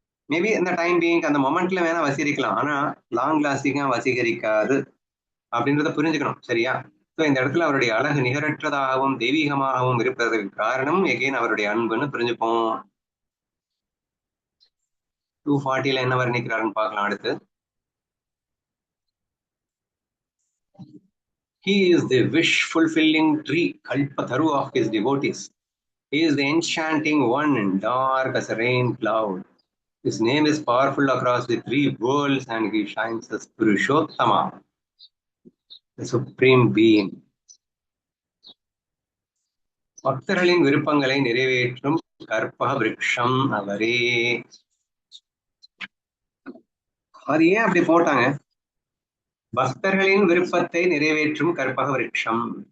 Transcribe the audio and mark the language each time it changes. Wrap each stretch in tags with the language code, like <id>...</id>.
<ta>Maybe இந்த</ta> <en>time being</en> <ta>அந்த மொமெண்ட்ல வேணா வசீகரிக்கலாம், ஆனா லாங் லாஸ்டிங்கா வசீகரிக்காது அப்படின்றத புரிஞ்சுக்கணும். சரியா? ஸோ இந்த இடத்துல அவருடைய அழகு நிகரற்றதாகவும் தெய்வீகமாகவும் இருப்பதற்கு காரணம் எகைன் அவருடைய அன்புன்னு புரிஞ்சுப்போம். 240ல என்ன வர்ணிக்கிறாருன்னு பார்க்கலாம் அடுத்து.</ta> <en>He is the wish-fulfilling tree, Kalpataru of his devotees. He is the enchanting one, dark as a rain cloud. His name is powerful across the 3 worlds and he shines as Purushottama, the supreme being.</en> <ta>பக்தர்களின் விருப்பங்களை நிறைவேற்றும் கற்பக விருட்சம் அவரே. அது ஏன் அப்படி போட்டாங்க? பக்தர்களின் விருப்பத்தை நிறைவேற்றும் கற்பக விருட்சம்.</ta>